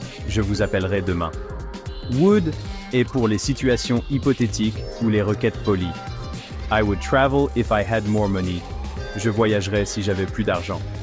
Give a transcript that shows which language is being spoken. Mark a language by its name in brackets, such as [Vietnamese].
[French] Je vous appellerai demain. Would est pour les situations hypothétiques ou les requêtes polies. [English] I would travel if I had more money. [French] Je voyagerais si j'avais plus d'argent.